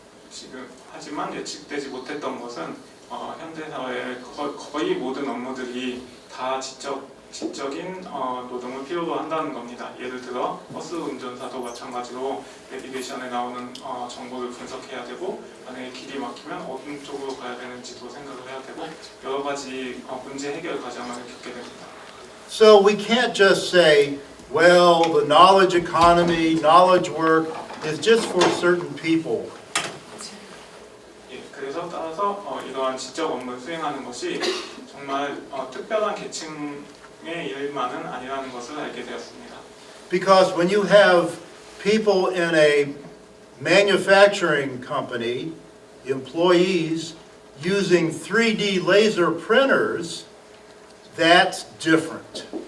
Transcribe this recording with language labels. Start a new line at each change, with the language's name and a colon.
Korean: 지금 하지만 예측되지 못했던 것은 현대 사회의 거의 모든 업무들이 다 지적인 노동을 필요로 한다는 겁니다. 예를 들어 버스 운전사도 마찬가지로 내비게이션에 나오는 정보를 분석해야 되고 만약에 길이 막히면 어느 쪽으로 가야 되는지도 생각을 해야 되고 여러 가지 문제 해결 과정을 겪게 됩니다.
English: So we can't just say, well, the knowledge economy, knowledge work is just for certain people.
Korean: 그래서 따라서 이러한 지적 업무를 수행하는 것이 정말 특별한 계층의 일만은 아니라는 것을 알게 되었습니다.
English: Because when you have people in a manufacturing company, employees using 3D laser printers, that's different.